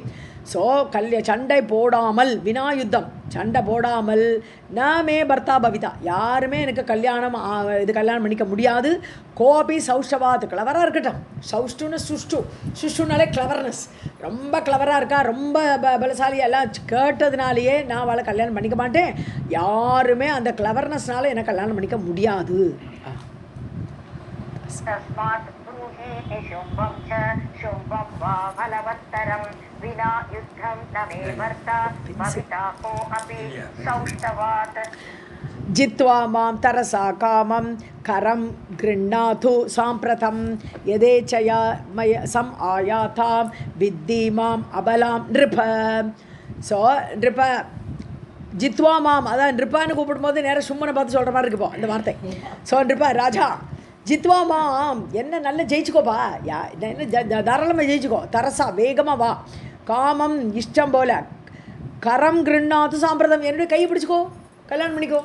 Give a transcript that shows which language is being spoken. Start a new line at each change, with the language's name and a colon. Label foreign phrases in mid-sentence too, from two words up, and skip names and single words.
Tamil: ஸோ சண்டை போடாமல்,
Sanskrit: विना युद्धम्
Tamil: சண்டை போடாமல்,
Sanskrit: न मे भर्ता भविता,
Tamil: யாருமே எனக்கு கல்யாணம் பண்ணிக்க முடியாது.
Sanskrit: कोऽपि सौष्ठवात्,
Tamil: கிளவராக இருக்கட்டும். சௌஷ்டுன்னு சுஷ்டுனாலே கிளவர்னஸ், ரொம்ப கிளவராக இருக்கா, ரொம்ப பலசாலி, எல்லாம் கேட்டதுனாலேயே நான் அவளை கல்யாணம் பண்ணிக்க மாட்டேன். யாருமே அந்த கிளவர்னஸ்னால என்னை கல்யாணம் பண்ணிக்க முடியாது.
Sanskrit: तस्मात् ब्रूहि निशुम्भं च शुम्भं वा बलवत्तरं विना युद्धं न मे भर्ता भविता को अपि सौष्ठवात्. जित्वा मां तरसा कामं करं गृह्णातु साम्प्रतं यदेच्छया मय सम् आयातां विद्धि माम् अबलां नृप.
Tamil: ஸோ
Sanskrit: नृप जित्वा माम्,
Tamil: அதான் நृப்பான்னு கூப்பிடும்போது நேராக சும்மனை பார்த்து சொல்கிற மாதிரி இருக்குப்போ அந்த வார்த்தை. ஸோ நृप ராஜா
Sanskrit: जित्वा माम्,
Tamil: என்ன நல்ல ஜெயிச்சுக்கோப்பா, என்ன தாராளமாக ஜெயிச்சுக்கோ. தரசா வேகமாக வா, காமம் இஷ்டம் போல,
Sanskrit: करं गृह्णातु साम्प्रतम्,
Tamil: என்னுடைய கையை பிடிச்சிக்கோ, கல்யாணம் பண்ணிக்கோ.